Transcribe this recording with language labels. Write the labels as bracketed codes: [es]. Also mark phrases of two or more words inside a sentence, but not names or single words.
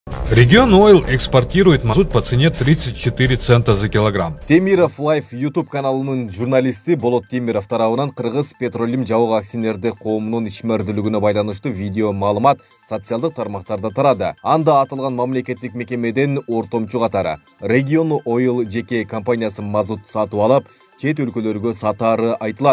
[ru] Регион Ойл экспортирует мазут по цене 34 цента за килограмм. [ky] Темиров Лайф YouTube каналынын журналисти Болот Темиров тарабынан Кыргыз Петролим жабык акционердик коомунун ишмердүүлүгүнө байланыштуу видео маалымат социалдык тармактарда тарады. Анда атылган мамлекеттик мекемеден ортомчу катары Регион Ойл жеке компаниясы мазут сатып алып, чет өлкөлөргө сатаары айтылат.